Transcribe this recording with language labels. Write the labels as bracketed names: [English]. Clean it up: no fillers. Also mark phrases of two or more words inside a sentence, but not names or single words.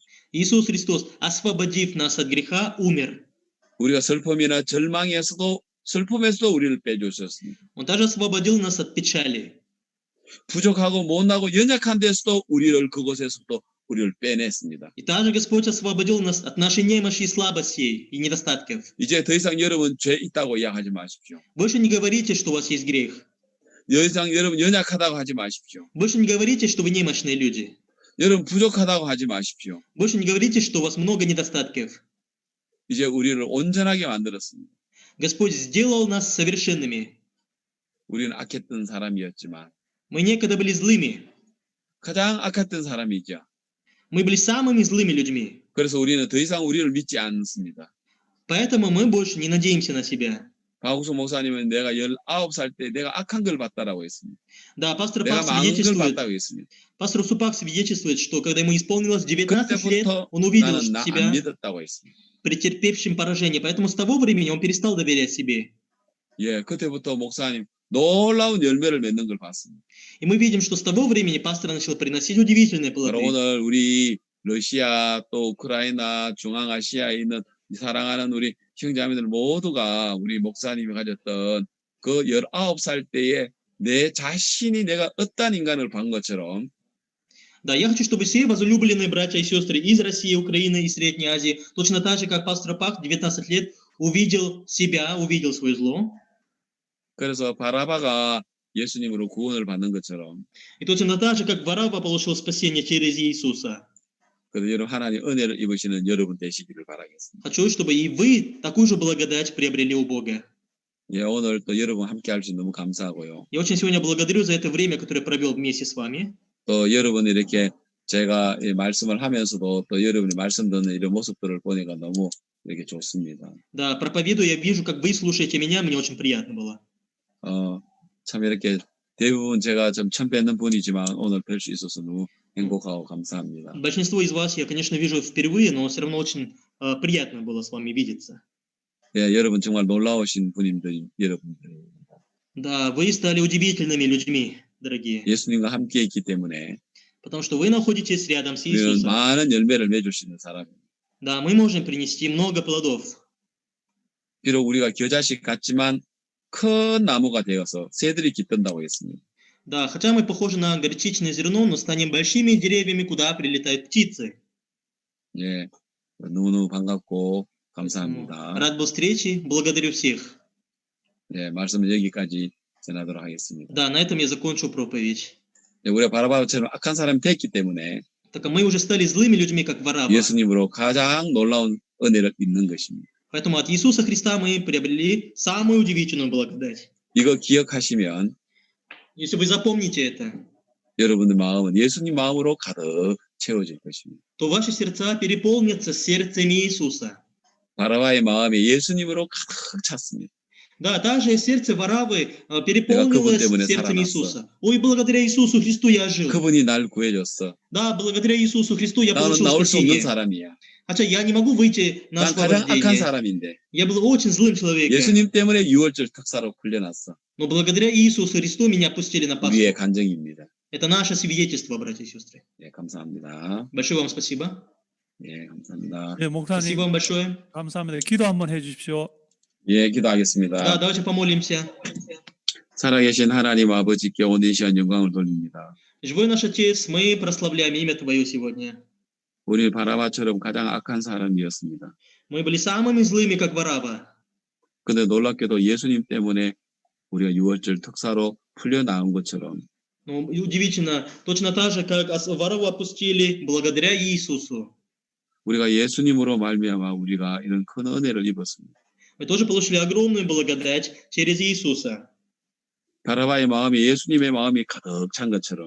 [Russian] Иисус Христос, освободив нас от греха, умер. [Korean] 우리가 슬픔이나 절망에서도 슬픔에서도 우리를 빼주셨습니다. [Russian] Он также освободил нас от печали. [Korean] 부족하고 못나고 연약한 데서도 우리를 그곳에서도 우리를 빼냈습니다. [Russian] И также Господь освободил нас от нашей немощи и слабостей и недостатков. [Korean] 이제 더 이상 여러분 죄 있다고 이야기하지 마십시오. [Russian] Больше не говорите, что у вас есть грех. [Korean] 더 이상 여러분 연약하다고 하지 마십시오. [Russian] Больше не говорите, что вы немощные люди. [Korean] 여러분 부족하다고 하지 마십시오. [Russian] Больше не говорите, что у вас много недостатков. [Korean] 이제 우리를 온전하게 만들었습니다. [Russian] Господь сделал нас совершенными. [Korean] 우리는 악했던 사람이었지만 [Russian] Мы некогда были злыми. [Korean] 가장 악했던 사람이죠. [Russian] Мы были самыми злыми людьми. [Korean] 그래서 우리는 더 이상 우리를 믿지 않습니다. [Russian] Поэтому мы больше не надеемся на себя. [Korean] 박우수 목사님은 내가 19살 때 내가 악한 걸 봤다라고 했습니다. [Russian] Да, пастор [Korean] 내가 [Russian] Пак [Korean] 망한 걸 [Russian] свидетельствует, [Korean] 봤다고 했습니다. [Russian] пастор Супак свидетельствует, что когда ему исполнилось 19 лет, [Korean] 그때부터 [Russian] он увидел [Korean] 나는 나 안 [Russian] себя [Korean] 믿었다고 했습니다. [Russian] претерпевшим поражение. Поэтому с того времени он перестал доверять себе. [Korean] 예, 그때부터 목사님 놀라운 열매를 맺는 걸 봤습니다. [Russian] И мы видим, что с того времени пастор начал приносить удивительные [Korean] 바로 [Russian] плоды. [Korean] 오늘 우리 러시아 또 우크라이나 중앙아시아에 있는 사랑하는 우리 형제자매들 모두가 우리 목사님이 가졌던 그 19살 때에 내 자신이 내가 어떤 인간을 본 것처럼 [Russian] Да, я хочу, чтобы все возлюбленные братья и сестры из России, Украины и Средней Азии, точно так же, как пастор Пак, 19 лет, увидел себя, увидел свое зло. [Korean] 그래서 바라바가 예수님으로 구원을 받는 것처럼 [Russian] И точно так же, как Варава получил спасение через Иисуса. [Korean] 그래서 여러분 하나님 은혜를 입으시는 여러분 되시기를 바라겠습니다. [Russian] Хочу, чтобы и вы такую же благодать приобрели у Бога. [Korean] 예, 오늘 또 여러분 함께 할 수 너무 감사하고요. [Russian] Я очень сегодня благодарю за это время, которое провел вместе с вами. [Korean] 또 여러분이 이렇게 제가 이 말씀을 하면서도 또 여러분이 말씀 듣는 이런 모습들을 보니까 너무 이렇게 좋습니다. [Russian] Да, проповедуя, я вижу, как вы слушаете меня, мне очень приятно было. [Korean] 참 이렇게 대부분 제가 좀 처음 뵙는 분이지만 오늘 뵐 수 있어서 너무 행복하고 감사합니다. [Russian] Большинство из вас я, конечно, вижу впервые, но все равно очень приятно было с вами видеться. [Korean] 예, 여러분 정말 놀라우신 분인들 여러분들입니다. [Russian] Да, вы стали удивительными людьми, дорогие, [Korean] 예수님과 함께 있기 때문에 [Russian] потому что вы находитесь рядом с [Korean] 우리는 [Russian] Иисусом. [Korean] 많은 열매를 맺을 수 있는 사람입니다. [Russian] Да, мы можем принести много плодов. [Korean] 비록 우리가 겨자씨 같지만 큰 나무가 되어서 새들이 깃든다고 했습니다. [Russian] Да, хотя мы похожи на горчичное зерно, но станем большими деревьями, куда прилетают птицы. [Korean] 예, 너무너무 반갑고 [Russian] Поэтому [Korean] 감사합니다. [Russian] рад был встрече, благодарю всех. [Korean] 예, 말씀은 여기까지 전하도록 하겠습니다. [Russian] Да, на этом я закончу проповедь. [Korean] 예, 우리가 바라바처럼 악한 사람이 됐기 때문에 [Russian] Так как мы уже стали злыми людьми, как Варава. [Korean] 예수님으로 가장 놀라운 은혜를 입는 것입니다. [Russian] Поэтому от Иисуса Христа мы приобрели самую удивительную благодать. [Korean] 이거 기억하시면 [Russian] Если вы запомните это, [Korean] 여러분의 마음은 예수님 마음으로 가득 채워질 것입니다. [Russian] то ваши сердца переполнятся сердцем Иисуса. [Korean] 바라바의 마음이 예수님으로 가득 찼습니다. [Russian] Да, также сердце Варавы [Korean] 그분 [Russian] переполнилось [Korean] 때문에 [Russian] сердцем [Korean] 살아났어. [Russian] Иисуса. Ой, благодаря Иисусу Христу я жил. [Korean] 그분이 날 구해줬어. [Russian] Да, благодаря Иисусу Христу я [Korean] 나는 [Russian] получил [Korean] 나올 수 없는 [Russian] спасение. [Korean] 사람이야. [Russian] Хотя я не могу выйти на [Korean] 난 가장 악한 [Russian] освобождение. [Korean] 사람인데 [Russian] Я был очень злым человеком. [Korean] 예수님 때문에 6월절 특사로 풀려났어. [Russian] Но благодаря Иисусу Христу меня пустили на [Korean] 우리의 [Russian] Пасху. [Korean] 간증입니다. [Russian] Это наше свидетельство, братья и сестры. [Korean] 예, 감사합니다. [Russian] Большое вам спасибо. [Korean] 예, 감사합니다. 네, 목사님 [Russian] Спасибо вам большое. [Korean] 감사합니다. 기도 한번 해주십시오. 예, [Russian] Да, [Korean] 기도하겠습니다. [Russian] давайте помолимся. [Korean] 살아계신 하나님 아버지께 오늘 이 시간 영광을 돌립니다. [Russian] Живой наш Отец, мы прославляем имя Твое сегодня. [Korean] 우리 바라바처럼 가장 악한 사람이었습니다. [Russian] Мы были самыми злыми, как Варава. [Korean] 근데 놀랍게도 예수님 때문에 우리가 6월절 특사로 풀려나온 것처럼 [Russian] Но удивительно, точно так же, как Вараву опустили благодаря Иисусу. [Korean] 우리가 예수님으로 말미암아 우리가 이런 큰 은혜를 입었습니다. [Russian] Мы тоже получили огромную благодать через Иисуса. [Korean] 바라바의 마음이 예수님의 마음이 가득 찬 것처럼